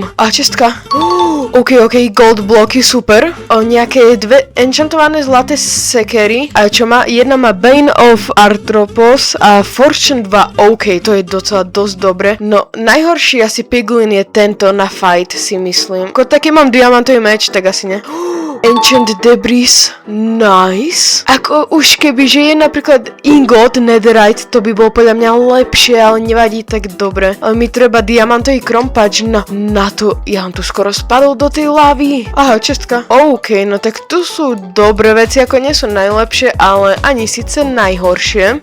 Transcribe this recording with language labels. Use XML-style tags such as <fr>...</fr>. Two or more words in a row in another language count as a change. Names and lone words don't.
<sk>A čestka. OK, gold bloky, super. Nejaké dve enchantované zlaté sekery. A čo má? Jedna má Bane of Arthropos a Fortune 2. OK, to je docela dosť dobre. No, najhorší asi piglin je tento na fight, si myslím. Ako taký mám diamantový meč, tak asi ne. Ancient Debris, nice. Ako už keby, že je napríklad ingot, netherite, to by bolo podľa mňa lepšie, ale nevadí, tak dobre. Ale mi treba diamantový krompač, na to, ja vám tu skoro spadol do tej lávy. Aha, čestka. OK, no tak tu sú dobré veci, ako nie sú najlepšie, ale ani síce najhoršie.</sk>